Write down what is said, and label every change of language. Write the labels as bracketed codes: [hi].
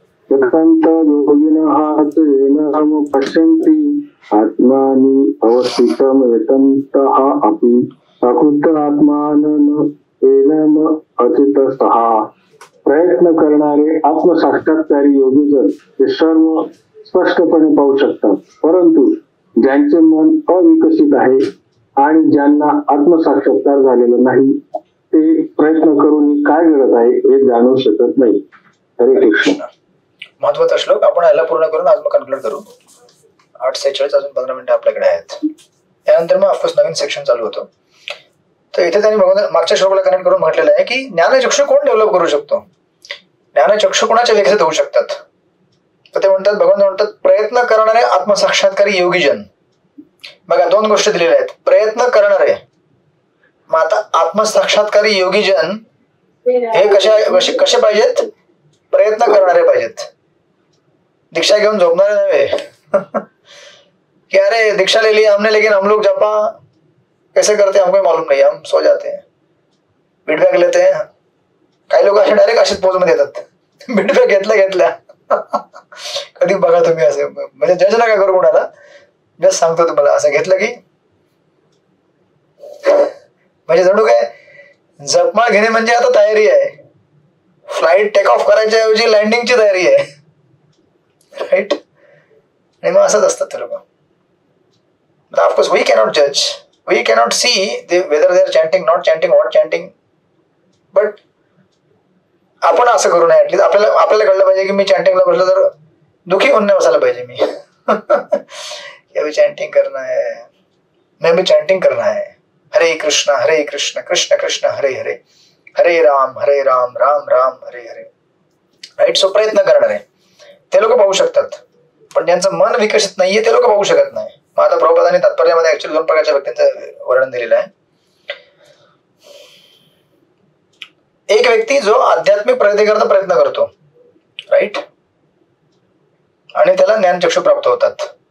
[sa] यतंत योगिनः पश्यन्ति आत्मानि अवस्थितं यतन्तः अपि अकृत आत्मानं एनम अचितस्तः. [mr] प्रयत्न करणारे आत्मसाक्षात्कारी योगी जर ते सर्व स्पष्टपणे पाहू शकतात, परंतु ज्यांचे मन अविकसित आहे आणि ज्यांना आत्मसाक्षात्कार झालेला नाही ते प्रयत्न करून काय घडत आहे हे जाणू शकत नाही. हरे कृष्ण. महत्वाचा श्लोक. आपण याला पूर्ण करून आज मग कन्क्लूड करू. 8:46, अजून 15 मिनिटं आपल्याकडे आहेत. त्यानंतर मग ऑफकोर्स नवीन सेक्शन चालू होतो. तर इथे त्यांनी मागच्या श्लोकाला कनेक्ट करून म्हटलेलं आहे की ज्ञानचक्षु कोण डेव्हलप करू शकतो, ज्ञानचक्षु कोणाचे विकसित होऊ शकतात. तर ते म्हणतात, भगवान म्हणतात प्रयत्न करणारे आत्मसाक्षात्कारी योगीजन. बघा, 2 गोष्टी दिलेल्या आहेत. प्रयत्न करणारे, मग आता आत्मसाक्षात्कारी योगीजन हे कसे पाहिजेत? प्रयत्न करणारे पाहिजेत. दीक्षा घेऊन झोपणारे नव्हे कि [hi] अरे दीक्षा ले ली हमने लेकिन हम लोग जपा कैसे करते हमको मालूम नहीं, हम सो जाते हैं, फीडबॅक लेते हैं. [mr] काही लोक असे डायरेक्ट असेच पोज मध्ये येतात, फीडबॅक घेतल्या कधी बघा तुम्ही असे, म्हणजे जज नका करू कोणाला, जस्ट सांगतो तुम्हाला. असं घेतलं की म्हणजे जणू काय जपमाळ घेणे म्हणजे आता तयारी आहे, फ्लाईट टेक ऑफ करायच्या ऐवजी लँडिंगची तयारी आहे. राईट. आणि मग असंच असतात ते लोक. [en] of course we cannot जज, we cannot see whether they are chanting, not chanting, what chanting, but [mr] आपण असं करू नये. ऍटलीस्ट आपल्याला कळलं पाहिजे की मी चॅन्टिंगला बसलो तर दुखी होऊन नाही बसायला पाहिजे मी. [hi] अभी चॅन्टिंग करना है, मैं भी चॅन्टिंग करना है, हरे कृष्ण कृष्ण कृष्ण हरे हरे, हरे राम राम राम हरे हरे. [en] Right. [mr] सो प्रयत्न करणारे ते लोक पाहू शकतात, पण ज्यांचं मन विकसित नाहीये ते लोक पाहू शकत नाही. मग आता प्रभुपादांनी तात्पर्यामध्ये ऍक्च्युअली 2 प्रकारच्या व्यक्तींचं वर्णन दिलेलं आहे. एक व्यक्ती जो आध्यात्मिक प्रगतीकरता प्रयत्न करतो, राईट, आणि त्याला ज्ञानचक्षु प्राप्त होतात.